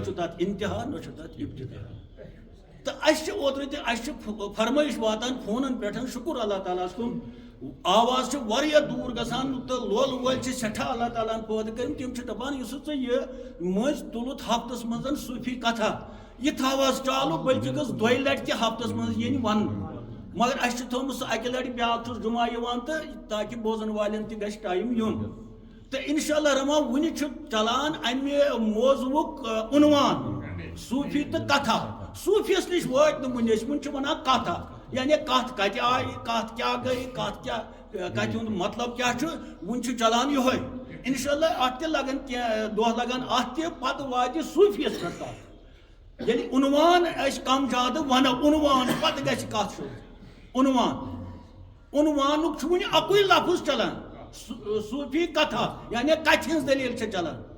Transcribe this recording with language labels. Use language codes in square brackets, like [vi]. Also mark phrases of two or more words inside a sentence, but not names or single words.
[ks] چھُ تتھ انتہا نہ چھُ تتھ ابتدا تہٕ اَسہِ چھِ اوترٕ تہِ اَسہِ چھِ فرمٲیش واتان فونن پٮ۪ٹھ شُکُر اللہ تعالیٰ ہس کُن آواز چھِ واریاہ دوٗر گژھان تہٕ لول وٲلۍ چھِ سٮ۪ٹھاہ اللہ تعالیٰ ہن پٲدٕ کٔرمٕتۍ تِم چھِ دپان یُس ژٕ یہِ مٔنٛزۍ تُلُتھ ہفتس منٛز صوٗفی کتھا یہِ تھاو حظ چالوٗ بٔلکہِ گٔژھ دۄیہِ لٹہِ تہِ ہفتس منٛز یِنۍ وننہٕ مگر اس تھومت سہ اکہ لٹہ بیاکھ جمعہ یوان تو تاکہ بوزن والن تہ گژھِ ٹائم یون تو انشاءاللہ رحمان ونہ چلان امہ موضوعک عنوان صوفی تو کتھا صوفیس نش وٲتۍ نہٕ وُنہِ أسۍ وُنہِ چھِ ونان کتھا یعنی کتھ کتہِ آیہِ کتھ کیاہ گٔے کتھ کیاہ کتہِ ہُنٛد مطلب کیاہ چھُ وُنہِ چھُ چلان یِہوے انشاءاللہ اتھ تہِ لگن کینٛہہ دۄہ لگن اتھ تہِ پتہٕ واتہِ صوفیس پٮ۪ٹھ کتھ ییٚلہِ عنوان أسۍ کم زیادٕ ونو عنوان پتہٕ گژھِ کتھ شروع عنوانُک چھُ وُنہِ اکُے لفظ چلان صوفی کتھا یعنی کتھِ ہٕنٛز دلیٖل چھِ چلان